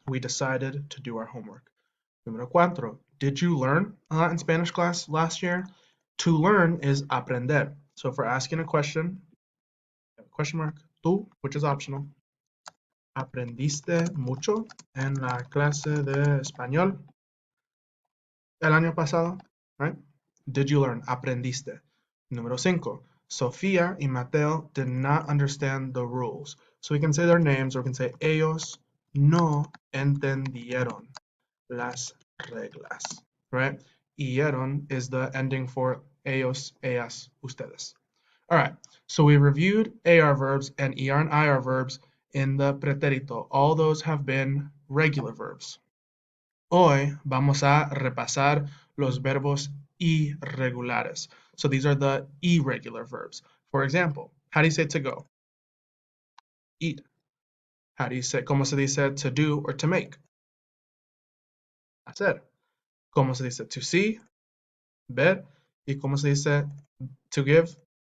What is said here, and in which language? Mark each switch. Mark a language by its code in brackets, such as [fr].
[en] We decided to do our homework. [es] Número cuatro, [en] did you learn a lot in Spanish class last year? To learn is aprender. So if we're asking a question mark, tú, which is optional. [es] ¿Aprendiste mucho en la clase de español el año pasado? [en] Right? Did you learn? Aprendiste. [es] Número 5. [en] Sofía y Mateo did not understand the rules. So we can say their names or we can say [es] ellos no entendieron las reglas. [en] Right? Ieron is the ending for [es] ellos, ellas, ustedes. [en] All right, so we reviewed AR verbs and ER and IR verbs in the pretérito. All those have been regular verbs. [es] Hoy vamos a repasar los verbos irregulares. [en] So these are the irregular verbs. For example, how do you say to go? Eat. How do you say, [es] ¿cómo se dice [en] to do or to make? Hacer. [es] ¿Cómo se dice [en] to see? [es] Ver. ¿Y cómo se dice [en] to give?